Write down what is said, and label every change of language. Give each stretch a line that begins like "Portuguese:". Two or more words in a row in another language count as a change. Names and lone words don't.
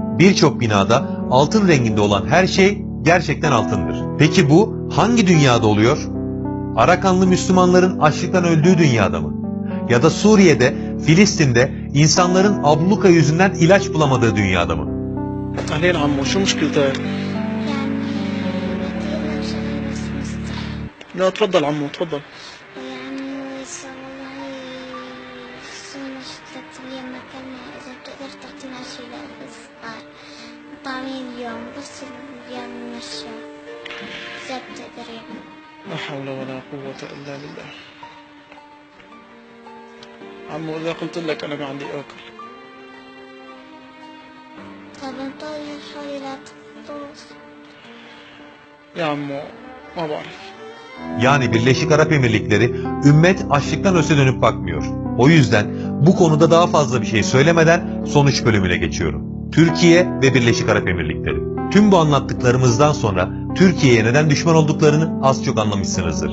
Turkish: Birçok binada altın renginde olan her şey gerçekten altındır. Peki bu hangi dünyada oluyor? Arakanlı Müslümanların açlıktan öldüğü dünyada mı? Ya da Suriye'de, Filistin'de insanların abluka yüzünden ilaç bulamadığı dünyada mı?
Arabic: Aleyna عمو شو مشكلتك؟ لا تفضل عمو تفضل. يعني شو مشكلة اليوم مكاننا إذا بتقدر تعطينا شي للإفطار طعمين اليوم بس اليوم نمشي إذا بتقدر يعني. لا حول ولا قوة إلا بالله. عمو إذا قلت لك أنا ما عندي آكل. طب انطري حالي لا تطوس. يا عمو ما بعرف.
Turkish: Yani Birleşik Arap Emirlikleri ümmet açlıktan öse dönüp bakmıyor. O yüzden bu konuda daha fazla bir şey söylemeden sonuç bölümüne geçiyorum. Türkiye ve Birleşik Arap Emirlikleri. Tüm bu anlattıklarımızdan sonra Türkiye'ye neden düşman olduklarını az çok anlamışsınızdır.